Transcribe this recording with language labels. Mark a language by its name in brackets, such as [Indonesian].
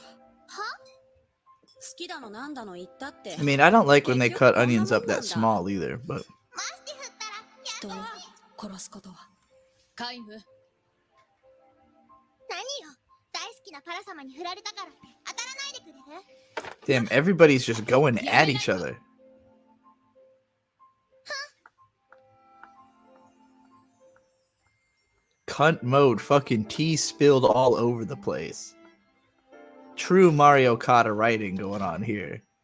[Japanese] 好きだのなんだの言ったって。 [English] I mean, I don't like when they cut onions up that small either, but. [Japanese] 人を殺すことは皆無。何よ、大好きなパラ様に振られたからって当たらないでくれる？ [English] Damn, everybody's just going at each other. Cunt mode, fucking tea spilled all over the place. True Mario Kart writing going on here.